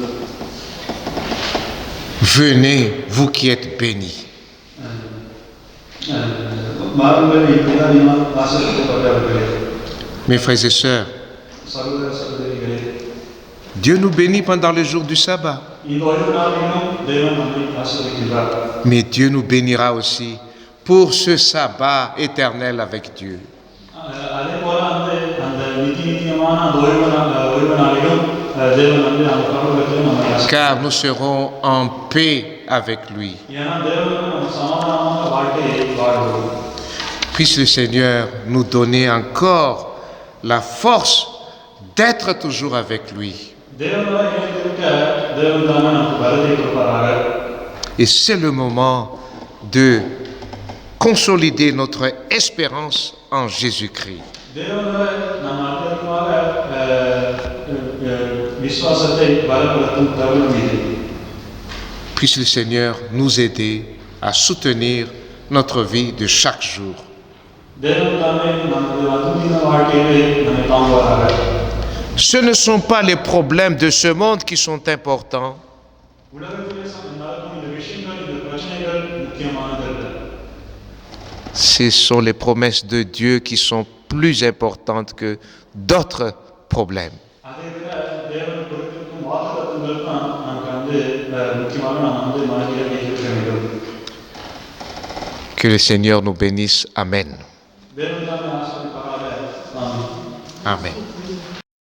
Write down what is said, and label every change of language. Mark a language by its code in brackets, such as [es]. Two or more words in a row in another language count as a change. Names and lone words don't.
[fr] venez, vous qui êtes bénis. [ta] வாருங்கள் இப்பிறப்பினால் ஆசீர்வதிக்கப்பட்டவர்களே. [fr] Mes frères et sœurs, [ta] சகோதர சகோதரிகளே, [fr] Dieu nous bénit pendant le jour du sabbat, [ta] இந்த ஓய்வு நாளிலும் தேவன் நம்மை ஆசீர்வதிக்கின்றார். [fr] mais Dieu nous bénira aussi pour ce sabbat éternel avec Dieu. [ta] அதே போல அந்த நித்தியமான அந்த ஓய்வு நாளிலும் தேவன் அந்த பரலோகத்திலும் நம்மை ஆசீர்வதிக்கிறார். [fr] Car nous serons en paix avec lui. [ta] ஏன்னா தேவன் நம்ம சமாதானமான வாழ்க்கையை வாழ்வோம். [fr] Puisse le Seigneur nous donner encore la force d'être toujours avec lui. [ta] தேவனோட இணைந்திருக்க தேவன் தாமே நமக்கு பலத்தை கொடுப்பாராக. [fr] Et c'est le moment de consolider notre espérance en Jésus-Christ. [ta] தேவனோட நம்ம அதிகமாக விசுவாசத்தை பலப்படுத்தும் தருணம் இது. [fr] Puisse le Seigneur nous aider à soutenir notre vie de chaque jour. [ta] தேவன் தாமே நமது அனுதின வாழ்க்கையை நம்மை தாங்குவாராக. [fr] Ce ne sont pas les problèmes de ce monde qui sont importants, [ta] உலகத்திலே நடக்கும் இந்த விஷயங்கள் இந்த பிரச்சனைகள் முக்கியமானதல்ல. [fr] ce sont les promesses de Dieu qui sont plus importantes que d'autres problèmes. [ta] அதை விட தேவன் கொடுத்திருக்கும் வாக்குத்தத்தங்கள் தான் நமக்கு முக்கியமாக நாம் மனதில் வைத்திருக்க வேண்டும். [fr] Que le Seigneur nous bénisse. Amen. [ta] தேவன் தாமே ஆசீர்வதிப்பாராக. ஆமென். Amen.